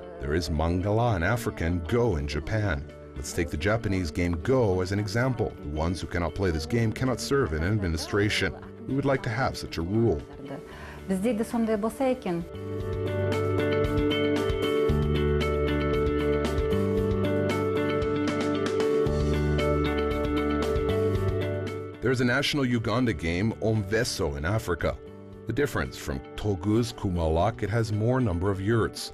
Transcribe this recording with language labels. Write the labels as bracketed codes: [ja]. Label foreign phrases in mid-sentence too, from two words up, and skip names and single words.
[en] There is Mangala in Africa and Go in Japan. Let's take the Japanese game Go as an example. The ones who cannot play this game cannot serve in administration. We would like to have such a rule. [kk] Бізде де сондай болса екен. [en] There's a national Uganda game, Omveso, in Africa. The difference from togyzkumalak, it has more number of yurts.